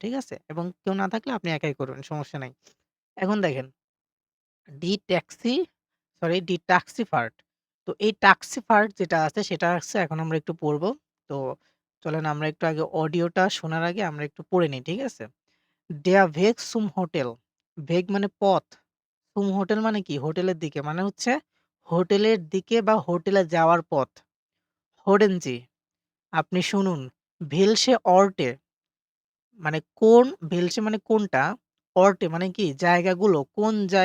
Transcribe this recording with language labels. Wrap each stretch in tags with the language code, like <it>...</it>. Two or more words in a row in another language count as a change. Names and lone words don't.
<bn>ঠিক আছে? এবং কেউ না থাকলে আপনি একাই করবেন। সমস্যা নাই। এখন দেখেন</bn> <de>die Taxi die Taxifahrt.</de> <bn>তো এই টাক্সিফার্ট যেটা আছে সেটা হচ্ছে এখন আমরা একটু পড়ব। তো চলেন আমরা একটু আগে অডিওটা শোনার আগে আমরা একটু পড়ে নিই। ঠিক আছে?</bn> <de>Der Weg zum Hotel. Weg</de> <bn>মানে পথ।</bn> <de>zum Hotel</de> <bn>মানে কি? হোটেলের দিকে। মানে হচ্ছে হোটেলের দিকে বা হোটেলে যাওয়ার পথ।</bn> <de>Hören Sie</de> <bn>আপনি শুনুন।</bn> <de>Welche Orte</de> <bn>মানে কোন welche মানে কোনটা, Orte মানে কি? জায়গাগুলো।</bn>